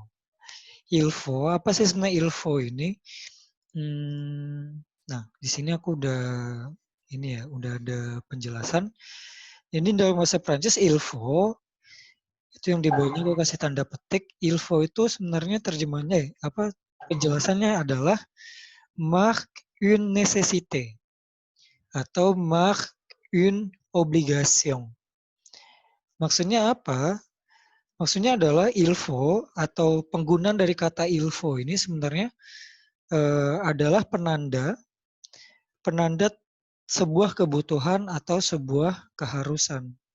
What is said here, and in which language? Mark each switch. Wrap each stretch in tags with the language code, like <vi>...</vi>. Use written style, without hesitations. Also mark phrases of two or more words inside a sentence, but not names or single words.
<id>Ilfo, apa sih sebenarnya ilfo ini? Nah, di sini aku udah ada penjelasan. Ini dalam bahasa Prancis ilfo itu yang di bawahnya gue kasih tanda petik. Ilfo itu sebenarnya terjemahannya penjelasannya adalah</id> <fr>marque une nécessité</fr> <id>atau</id> <fr>marque une obligation.</fr> <id>Maksudnya apa? Maksudnya adalah ilfo atau penggunaan dari kata ilfo ini sebenarnya adalah penanda sebuah kebutuhan atau sebuah keharusan.</id>